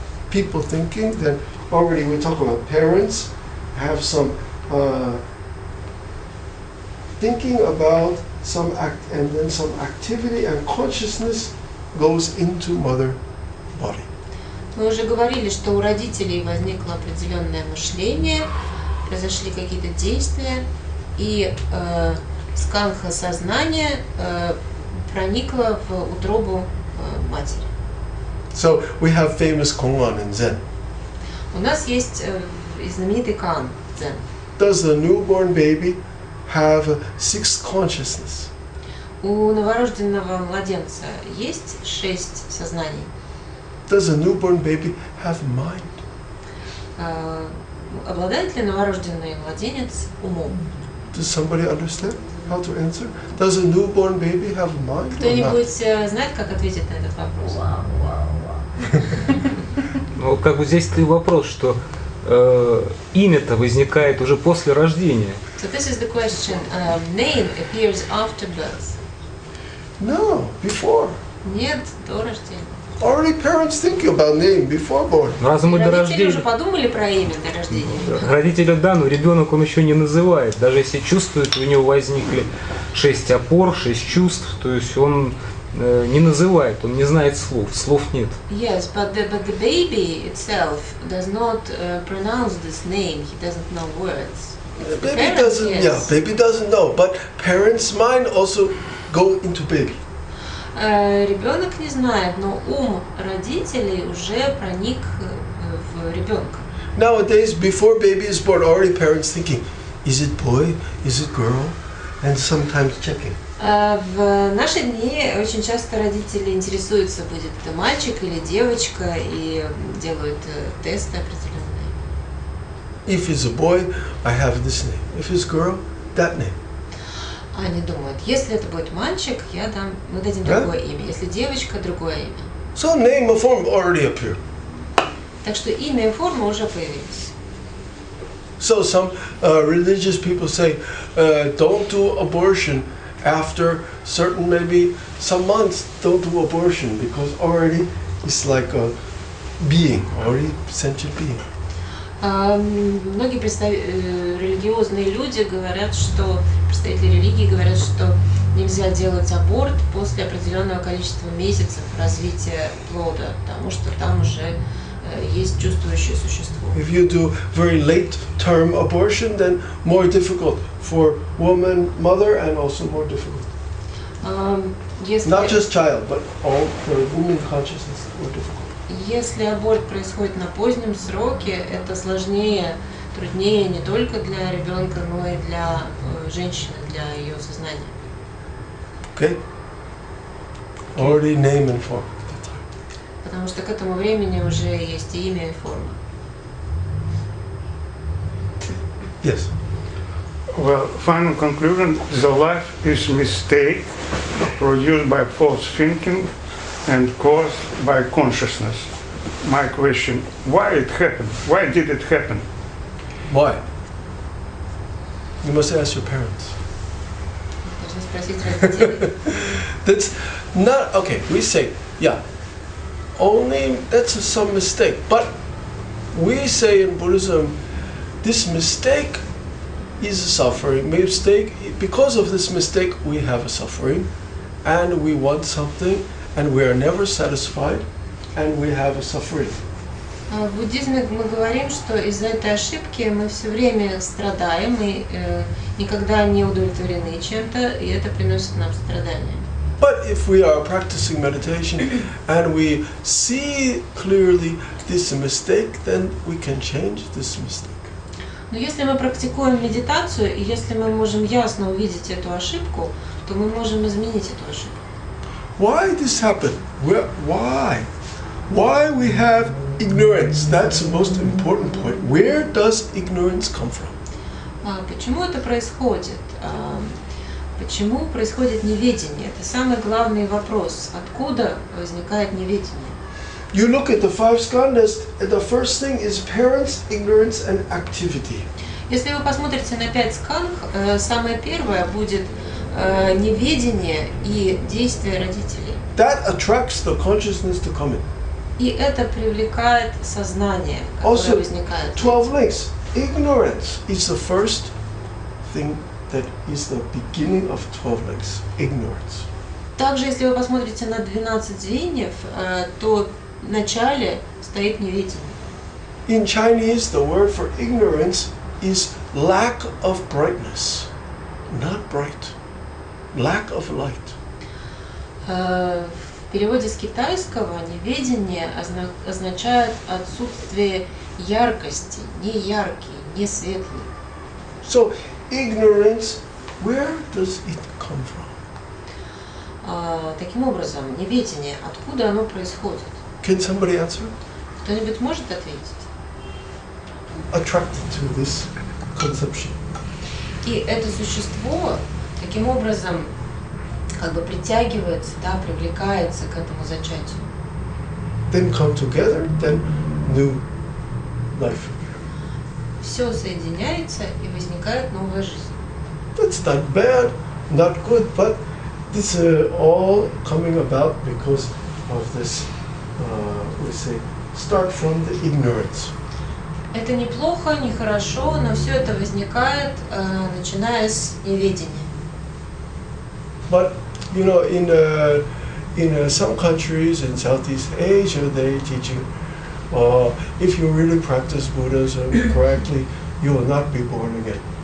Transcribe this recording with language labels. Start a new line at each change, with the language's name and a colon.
English: People thinking, then already we talk about parents have some thinking about some act, and then some activity and consciousness goes into mother body.
Russian: Мы уже говорили, что у родителей возникло определенное мышление, произошли какие-то действия, и скандха сознания проникло в утробу матери.
English: So we have famous koan in Zen.
Russian: У нас есть знаменитый кан Дзен.
English: Does the newborn baby have a sixth consciousness?
Russian: У новорожденного младенца есть 6 сознаний.
English: Does a newborn baby have mind?
Russian: Обладает ли новорожденный младенец умом?
English: Does somebody understand how to answer? Does a newborn baby have mind or not?
Russian: Кто-нибудь знает, как ответить на этот вопрос? Ну, как бы здесь-то и вопрос, что имя-то возникает уже после рождения.
English: So this is the question. Name appears after birth. No, before.
Russian: Нет, до рождения.
English: Already parents thinking about name before born.
Russian: Разве мы до Родители уже рождения? подумали про имя до рождения ребенка? Родители, да, но ребенок он еще не называет. Даже если чувствует, у него возникли 6 опор, 6 чувств, то есть он не называет, он не знает слов, слов нет.
English: Yes, but the baby itself does not pronounce this name. He doesn't know words. Baby doesn't, yes. baby doesn't know, but parents' mind also go into baby.
Russian: Ребенок не знает, но ум родителей уже проник в ребенка.
English: Nowadays, before baby is born, already parents thinking, is it boy, is it girl, and sometimes checking.
Russian: В наши дни очень часто родители интересуются, будет это мальчик или девочка, и делают тесты определенные.
English: If it's a boy, I have this name. If it's girl, that name.
Russian: Они думают, если это будет мальчик, мы дадим Да? другое имя, если девочка, другое имя.
English: So name and form already appear.
Russian: Так что имя и форма уже появились.
English: So some religious people say, don't do abortion after certain, maybe some months, don't do abortion because already it's like a being, already sentient being.
Russian: Многие религиозные люди говорят, что представители религии говорят, что нельзя делать аборт после определенного количества месяцев развития плода, потому что там уже есть чувствующее существо.
English: If you do very late term abortion, then more difficult for woman, mother, and also more difficult.
Russian: Если,
English: Not just child, but all the woman consciousness more difficult.
Russian: если аборт происходит на позднем сроке, это сложнее, труднее не только для ребенка, но и для женщины, для ее сознания.
English: Okay? Already name and form.
Russian: Потому что к этому времени уже есть и имя, и форма.
English: Yes. Well, final conclusion, the life is mistake produced by false thinking and caused by consciousness. My question, why it happened? Why did it happen? Why? You must ask your parents.
Russian: Нужно спросить родителей.
English: That's not okay. We say, yeah, only that's some mistake. But we say in Buddhism, this mistake is a suffering. Mistake, because of this mistake, we have a suffering, and we want something, and we are never satisfied, and we have a suffering.
Russian: В буддизме мы говорим, что из-за этой ошибки мы все время страдаем и никогда не удовлетворены чем-то, и это приносит нам страдания.
English: But if we are practicing meditation and we see clearly this mistake, then we can change this mistake.
Russian: Но если мы практикуем медитацию, и если мы можем ясно увидеть эту ошибку, то мы можем изменить эту ошибку.
English: Why this happened? Why? Why we have ignorance? That's the most important point. Where does ignorance come from?
Russian: Почему это происходит? Почему происходит неведение? Это самый главный вопрос. Откуда возникает неведение?
English: You look at the five skandhas, the first thing is parents, ignorance, and activity.
Russian: Если вы посмотрите на 5 скандх, самое первое будет неведение и действие родителей.
English: That attracts the consciousness to come in.
Russian: И это привлекает сознание, которое возникает.
English: 12 links. Ignorance is the first thing that is the beginning of 12 links. Ignorance.
Russian: Также, если вы посмотрите на 12 звеньев, то в начале стоит неведение.
English: In Chinese, the word for ignorance is lack of brightness, not bright. Lack of light.
Russian: В переводе с китайского неведение означает отсутствие яркости, не яркий, не светлый.
English: So ignorance, where does it come from?
Russian: Таким образом, неведение, откуда оно происходит?
English: Can somebody answer?
Russian: Кто-нибудь может ответить?
English: Attracted to this conception.
Russian: И это существо таким образом как бы притягивается, да, привлекается к этому зачатию.
English: Then come together, then new life.
Russian: Все соединяется и возникает новая жизнь.
English: That's not bad, not good, but this is all coming about because of this, we say, start from the ignorance.
Russian: Это неплохо, нехорошо, но все это возникает, начиная с неведения.
English: But you know, in some countries in Southeast Asia, they teaching, if you really practice Buddhism correctly, you will not be born again.